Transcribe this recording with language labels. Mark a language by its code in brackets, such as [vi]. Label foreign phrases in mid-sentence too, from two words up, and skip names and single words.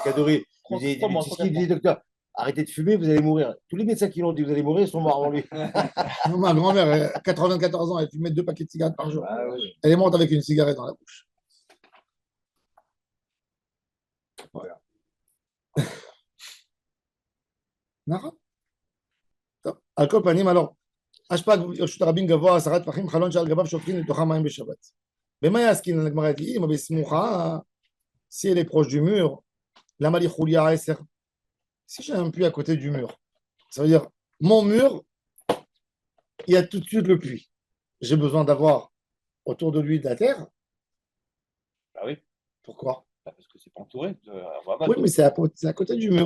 [fr] Kadouri. Il dit, docteur, arrêtez de fumer, vous allez mourir. Tous les médecins qui l'ont dit, vous allez mourir, ils sont morts avant lui. Non, ma grand-mère, 94 ans, elle fumait 2 paquets de cigarettes par jour. Ah, oui. Elle est morte avec une cigarette dans la bouche. Voilà. [he] על כל פנים, alors, השפעת רשות הרבים גבוה, 10 טפחים, חלון שעל גביו שופכים לתוכם מים בשבת. במה יעסקין? הגמרא dit, אם בסמוכה, [fr] si elle est proche du mur, [he] למה לי חוליה 10? [fr] Si j'ai un puits à côté du mur, ça veut dire, mon mur, il y a tout de suite le puits. J'ai besoin d'avoir autour de lui de la terre. Ah oui. Pourquoi? Parce que c'est pas entouré. Oui, mais c'est à côté du mur.